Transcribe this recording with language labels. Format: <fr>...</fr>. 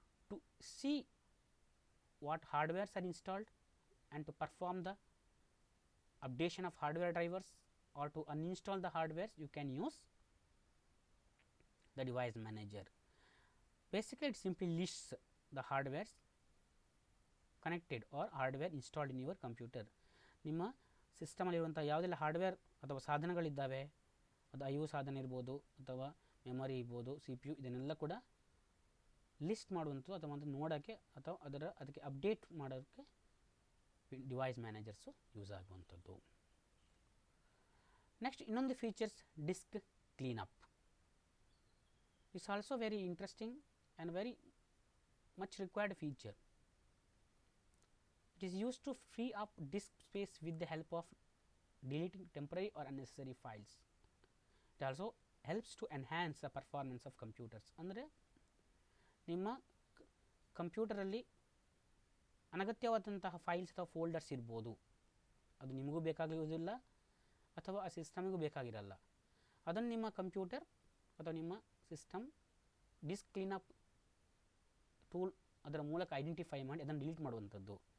<en>To see what hardwares are installed and to perform the updation of hardware drivers or to uninstall the hardwares, you can use the device manager. Basically, it simply lists the hardwares connected or hardware installed in your computer.</en> <kn>ನಿಮ್ಮ ಸಿಸ್ಟಮಲ್ಲಿರುವಂಥ ಯಾವುದೆಲ್ಲ hardware ಅಥವಾ ಸಾಧನಗಳಿದ್ದಾವೆ, ಅದು I O ಸಾಧನ ಇರ್ಬೋದು ಅಥವಾ memory ಇರ್ಬೋದು, C P U, ಇದನ್ನೆಲ್ಲ ಕೂಡ ಲಿಸ್ಟ್ ಮಾಡುವಂಥದ್ದು ಅಥವಾ ಒಂದು ನೋಡೋಕ್ಕೆ ಅಥವಾ ಅದಕ್ಕೆ ಅಪ್ಡೇಟ್ ಮಾಡೋಕ್ಕೆ ಡಿವೈಸ್ ಮ್ಯಾನೇಜರ್ಸು ಯೂಸ್ ಆಗುವಂಥದ್ದು.</kn> <en>Next ಇನ್ನೊಂದು features disk cleanup. It's also very interesting and very much required feature. It is used to free up disk space with the help of deleting temporary or unnecessary files. It also helps to enhance the performance of computers.</en> <kn>ಅಂದರೆ ನಿಮ್ಮ ಕಂಪ್ಯೂಟರಲ್ಲಿ ಅನಗತ್ಯವಾದಂತಹ files ಅಥವಾ folders ಇರ್ಬೋದು, ಅದು ನಿಮಗೂ ಬೇಕಾಗಿರುವುದಿಲ್ಲ ಅಥವಾ ಆ ಸಿಸ್ಟಮಿಗೂ ಬೇಕಾಗಿರಲ್ಲ. ಅದನ್ನು ನಿಮ್ಮ ಕಂಪ್ಯೂಟರ್ ಅಥವಾ ನಿಮ್ಮ ಸಿಸ್ಟಮ್ ಡಿಸ್ಕ್ ಕ್ಲೀನಪ್ ಟೂಲ್ ಅದರ ಮೂಲಕ ಐಡೆಂಟಿಫೈ ಮಾಡಿ ಅದನ್ನು ಡಿಲೀಟ್ ಮಾಡುವಂಥದ್ದು.</kn>